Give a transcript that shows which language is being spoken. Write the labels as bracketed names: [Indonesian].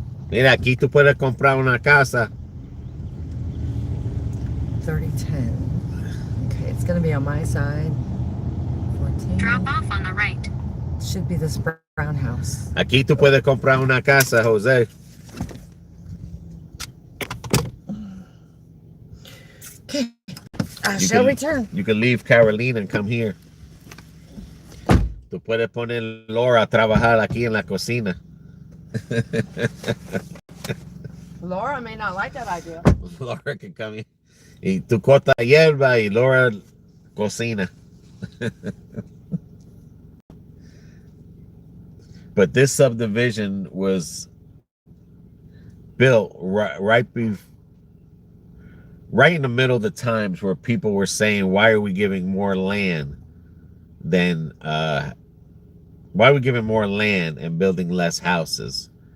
[Spanish] Mira, aquí tú puedes comprar una casa. 3010. [English] Okay, it's gonna be on my side. 14. Drop off on the right. Should be this brown house. [Spanish] Aquí tú puedes comprar una casa, Jose. [English] Okay. I shall return. You can leave Carolina and come here. [Spanish] Tú puedes poner Laura a trabajar aquí en la cocina. [English] Laura may not like that idea. Laura can come here. [Spanish] Y tú cortas hierba y Laura cocina. [English] But this subdivision was built right in the middle of the times where people were saying, why are we giving more land than why are we giving more land and building less houses?